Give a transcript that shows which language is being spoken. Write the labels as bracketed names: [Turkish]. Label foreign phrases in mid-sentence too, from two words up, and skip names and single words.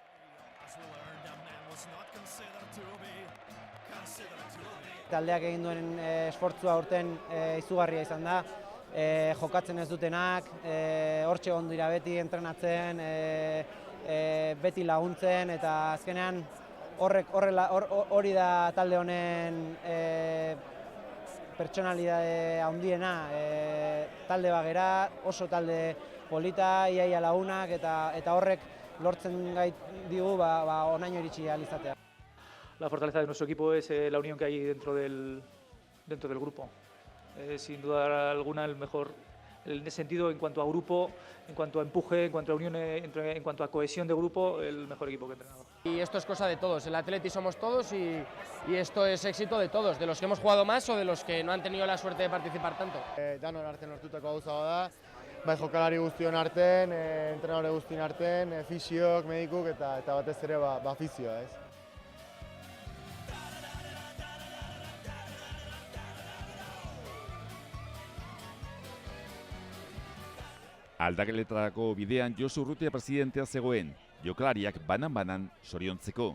[Basque] Taldeak egin duen esfortzua aurten izugarria izan da, jokatzen ez dutenak, hortxe egon dira beti entrenatzen, beti laguntzen, eta azkenean hori da talde honen pertsonalidade handiena, talde bagera, oso talde polita, iaia lagunak, eta horrek lortzen gait digu onaino iritsi ahal izatea. [Spanish] La fortaleza de nuestro equipo es la unión que hay dentro del grupo. Sin duda alguna el mejor, en ese sentido, en cuanto a grupo, en cuanto a empuje, en cuanto a unión, en cuanto a cohesión de grupo, el mejor equipo que he entrenado. Y esto es cosa de todos, el Atleti somos todos y esto es éxito de todos, de los que hemos jugado más o de los que no han tenido la suerte de participar tanto. [Basque] Danon artean lortutako gauza da, bai jokalari guztion artean, entrenadore guztien artean, fisiok, medikuk eta batez ere afizioa, ez. Aldakeletarako bidean Josu Urrutia presidentea zegoen, jokalariak banan-banan soriontzeko.